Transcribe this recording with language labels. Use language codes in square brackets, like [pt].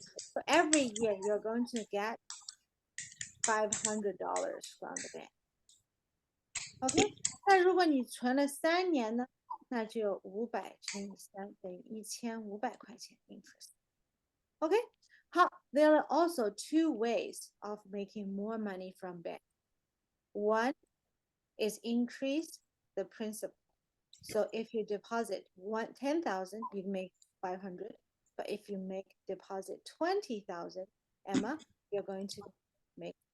[en] So every year you're going to get $500 from the bank. [zh] OK， 那如果你存了3年呢，那就有500乘以3等于1500块钱 interest. [en] OK， 好 ，there are also 2 ways of making more money from bank. One is increase the principal. So if you deposit 10,000, you make 500. But if you make deposit 20,000, Emma, you're going to make